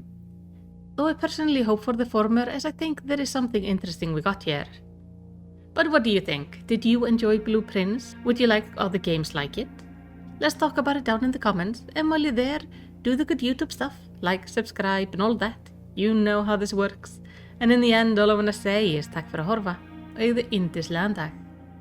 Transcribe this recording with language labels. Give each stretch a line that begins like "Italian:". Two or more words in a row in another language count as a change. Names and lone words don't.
English: Though I personally hope for the former, as I think there is something interesting we got here. But what do you think? Did you enjoy Blueprints? Would you like other games like it? Let's talk about it down in the comments, and while you're there, do the good YouTube stuff, like, subscribe and all that. You know how this works. And in the end, all I want to say is
Icelandic: takk fyrir að horfa og eigðu yndislegan dag.